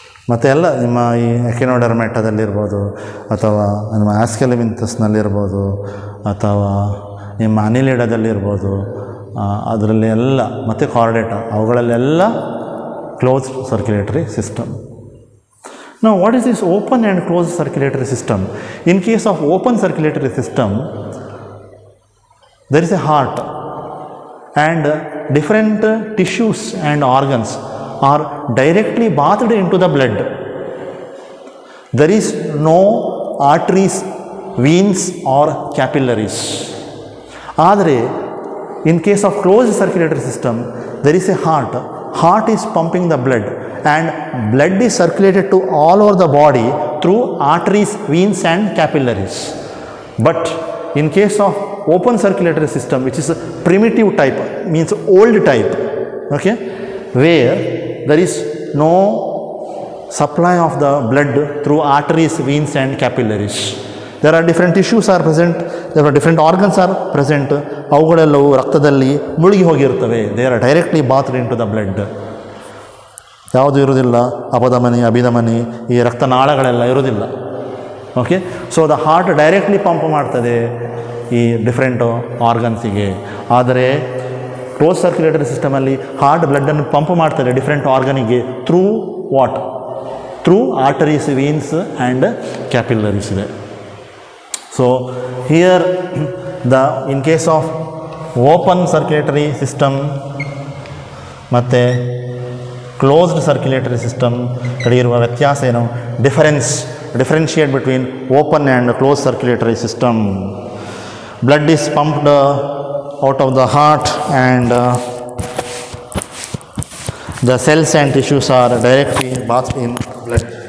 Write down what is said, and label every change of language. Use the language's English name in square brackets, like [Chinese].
[Kannada] ಮತ್ತು ಎಲ್ಲ ನಿಮ್ಮ ಈ ಎಕಿನೋಡರ್ಮೆಟದಲ್ಲಿರ್ಬೋದು ಅಥವಾ ನಿಮ್ಮ ಆಸ್ಕೆಲಿಮಿಂಥಸ್ನಲ್ಲಿರ್ಬೋದು ಅಥವಾ ನಿಮ್ಮ ಅನಿಲಿಡದಲ್ಲಿರ್ಬೋದು, ಅದರಲ್ಲಿ ಎಲ್ಲ, ಮತ್ತು ಕಾರ್ಡೇಟ, ಅವುಗಳಲ್ಲೆಲ್ಲ closed circulatory system. [English] Now what is this open and closed circulatory system? In case of open circulatory system, there is a heart and different tissues and organs are directly bathed into the blood. There is no arteries, veins or capillaries. [Kannada] ಆದರೆ [English] in case of closed circulatory system, there is a heart. Heart is pumping the blood and blood is circulated to all over the body through arteries, veins and capillaries. But in case of open circulatory system, which is a primitive type, means old type, okay, where there is no supply of the blood through arteries, veins and capillaries. There are different tissues are present, there are different organs are present, [Kannada] ಅವುಗಳೆಲ್ಲವೂ ರಕ್ತದಲ್ಲಿ ಮುಳುಗಿ ಹೋಗಿರ್ತವೆ. [English] They are directly bathed into the blood. [Kannada] ಯಾವುದು ಇರುವುದಿಲ್ಲ, ಅಪಧಮನಿ, ಅಭಿಧಮನಿ, ಈ ರಕ್ತನಾಳಗಳೆಲ್ಲ ಇರುವುದಿಲ್ಲ. Okay, so the heart directly pump ಮಾಡ್ತದೆ ಈ different ಆರ್ಗನ್ಸಿಗೆ. ಆದರೆ close circulatory ಸಿಸ್ಟಮಲ್ಲಿ heart ಬ್ಲಡ್ಡನ್ನು pump ಮಾಡ್ತದೆ different ಆರ್ಗನಿಗೆ through what? [English] through arteries, veins and capillaries [Kannada] ಇದೆ. [English] so here in case of open circulatory system ಮತ್ತು closed circulatory system [Kannada] ಕಡೆಯಿರುವ ವ್ಯತ್ಯಾಸ ಏನು? [English] differentiate between open and closed circulatory system. Blood is pumped out of the heart and the cells and tissues are directly bathed in blood.